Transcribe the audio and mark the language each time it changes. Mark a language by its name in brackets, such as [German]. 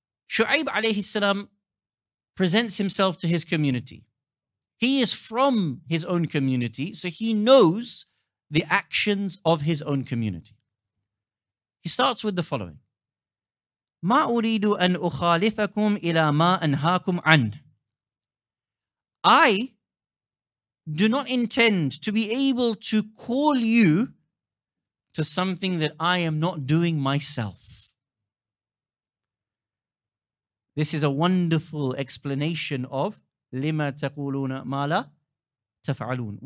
[English] Shu'aib alayhi salam presents himself to his community. He is from his own community, so he knows the actions of his own community. He starts with the following. [Arabic] ما أريد أن أخالفكم إلى ما أنهاكم عنه. [English] I do not intend to be able to call you to something that I am not doing myself. This is a wonderful explanation of [Arabic] لما تقولون ما لا تفعلون.